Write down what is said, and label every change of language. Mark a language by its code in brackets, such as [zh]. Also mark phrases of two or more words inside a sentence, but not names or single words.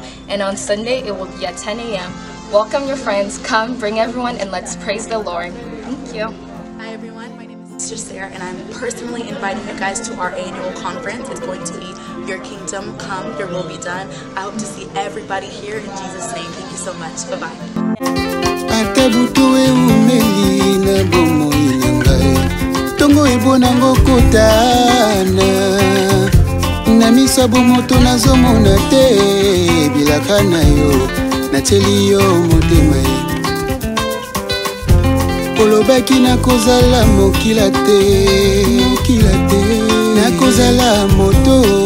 [en] and on Sunday, it will be at 10 a.m. Welcome your friends, come, bring everyone, and let's praise the Lord. Thank you. Hi everyone, my name is Sister Sarah, and I'm personally inviting you guys to our annual conference. It's going to be Your Kingdom Come, Your Will Be Done. I hope to see everybody here in Jesus' name. Thank you so much. Bye-bye. [ln] Nateli yo motema olobaki nakozala mokila te nakozala moto